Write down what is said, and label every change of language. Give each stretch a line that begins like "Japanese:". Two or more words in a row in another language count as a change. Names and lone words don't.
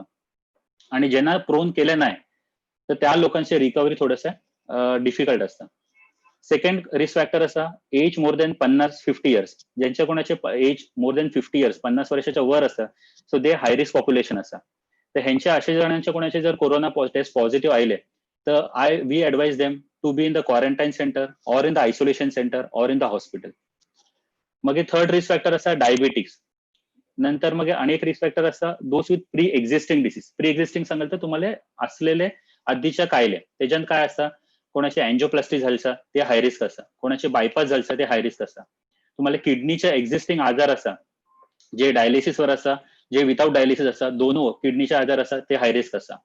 Marathi: आणि ज्यांना प्रोन केलं नाही तर त्या लोकांची रिकव्हरी थोडंसं डिफिकल्ट असतं. सेकंड रिस्क फॅक्टर असा,
English: age more than 50 years,
Marathi: ज्यांच्या कोणाचे
English: age more than 50 years
Marathi: 50 वर्षाच्या वर असतं,
English: so they high risk population
Marathi: असा. तर ह्यांच्या अशा जणांच्या कोणाचे जर कोरोना
English: test positive
Marathi: आले तर
English: we advise them to be in the quarantine center or in the isolation center or in the hospital.
Marathi: मग हे
English: third risk factor
Marathi: असा डायबिटिक्स. नंतर मग अनेक
English: risk factor
Marathi: असतात
English: those with pre existing disease. pre existing
Marathi: सांगाल तर तुम्हाला असलेले आधीच्या कायले, त्याच्यात काय असतं, कोणाची अँजिओप्लास्टी झालसा ते
English: high risk
Marathi: असा, कोणाचे बायपास झालसा ते
English: high risk
Marathi: असा, तुम्हाला किडनीच्या एक्झिस्टिंग आजार असा, जे डायलिसिसवर असा, जे
English: without dialysis
Marathi: असा, दोन किडनीचे आजार असा ते
English: high risk
Marathi: असा.